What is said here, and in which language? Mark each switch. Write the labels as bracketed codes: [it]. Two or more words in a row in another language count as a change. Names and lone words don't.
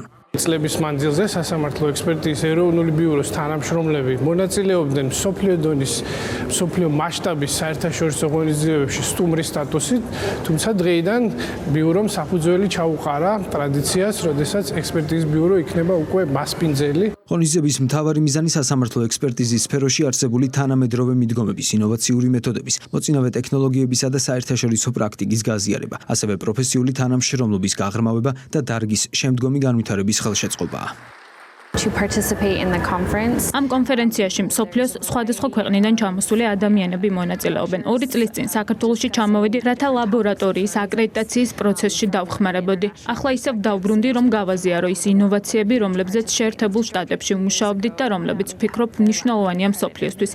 [ka] წლების მანძილზე სასამართლო ექსპერტიზის ეროვნული ბიუროს თანამშრომლები მონაწილეობდნენ მსოფლიო დონის, მსოფლიო მასშტაბის საერთაშორისო ღონისძიებებში სტუმრის სტატუსით, თუმცა დღეიდან ბიურომ საფუძველი ჩაუყარა ტრადიციას, როდესაც ექსპერტიზის ბიურო იქნება უკვე მასპინძელი. ღონისძიების მთავარი მიზანი სასამართლო ექსპერტიზის სფეროში არსებული თანამედროვე მიდგომების, ინოვაციური მეთოდების, მოწინავე ტექნოლოგიებისა და საერთაშორისო პრაქტიკის გაზიარება, ასევე პროფესიული თანამშრომლობის გაღრმავება და დარგის შემდგომი განვითარების ხელშეწყობაა. [en] to participate in the conference. [ka] ამ კონფერენციაში მსოფლიოს სხვადასხვა ქვეყნიდან ჩამოსული ადამიანები მონაწილეობენ. 2 წლის წინ საქართველოში ჩამოვედი, რათა ლაბორატორიის აკრედიტაციის პროცესში დავხმარებოდი. ახლა ისევ დავბრუნდი, რომ გავაზიარო ის ინოვაციები, რომლებზეც შეერთებულ შტატებში ვმუშაობდით და რომლებიც ვფიქრობ მნიშვნელოვანია მსოფლიოსთვის.